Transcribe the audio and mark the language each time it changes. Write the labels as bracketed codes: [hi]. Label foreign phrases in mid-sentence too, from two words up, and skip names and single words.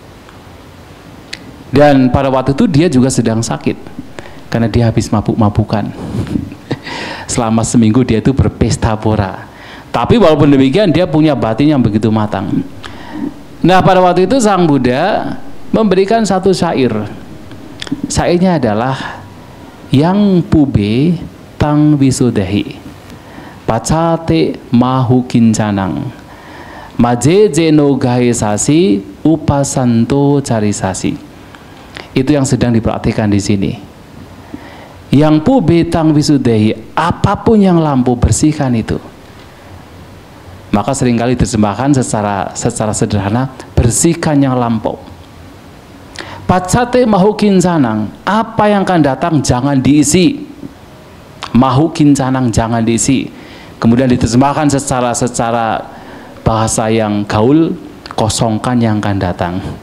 [id] Dan pada waktu itu dia juga sedang sakit karena dia habis mabuk-mabukan. Selama seminggu dia itu berpesta pora. Tapi walaupun demikian dia punya batin yang begitu matang. Nah, pada waktu itu Sang Buddha memberikan satu syair. Syairnya adalah [pi] yang pube tang visudehi pacate mahu kincanang majeje no gahe sasi upasanto carisasi. [id] Itu yang sedang diperhatikan di sini. [pi] Yang pube tang visudehi, [id] apapun yang lampau, bersihkan itu. Maka seringkali diterjemahkan secara sederhana, bersihkan yang lampau. [pi] Pacate mahu kincanang, [id] apa yang akan datang jangan diisi. [pi] Mahu kincanang, [id] jangan diisi. Kemudian diterjemahkan secara bahasa yang gaul, kosongkan yang akan datang.